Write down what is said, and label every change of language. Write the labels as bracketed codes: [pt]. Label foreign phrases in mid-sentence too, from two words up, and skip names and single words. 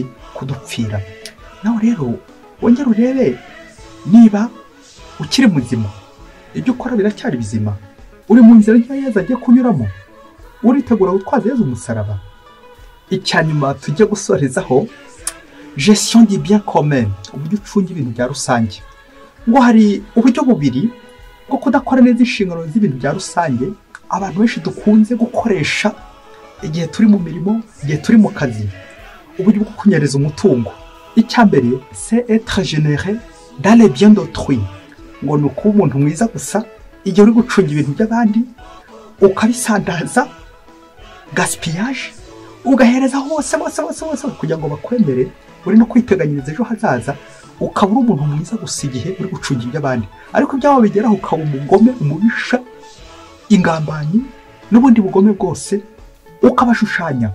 [rw] Kudupfira. Nawe rero wongera urebe niba ukiri muzima, ibyo ukora biracyari bizima, uri mu nzira nshya Yesu agiye kunyuramo, uritegura gutwaza Yesu umusaraba. Icyanyuma tujye gusorezaho [fr] gestion du bien commun, [rw] uburyo ucunga ibintu bya rusange. Ngo hari uburyo bubiri bwo kudakora neza inshingano z'ibintu bya rusange abantu benshi dukunze gukoresha igihe turi mu mirimo, igihe turi mu kazi, uburyo bwo kunyereza umutungo. Icyambere [fr] c'est être généreux dans les biens d'autrui, [rw] ngo nuko umuntu mwiza gusa igihe uri gucunga ibintu by'abandi ukabisandaza, gaspillage, ugahereza hose kugira ngo bakwemere, uri no kwiteganyiriza ejo hazaza, ukaba uri umuntu mwiza gusa igihe uri gucunga iby'abandi, ariko ibyawe bigeraho ukaba umugome, umubisha, ingambanyi n'ubundi bugome bwose ukabashushanya.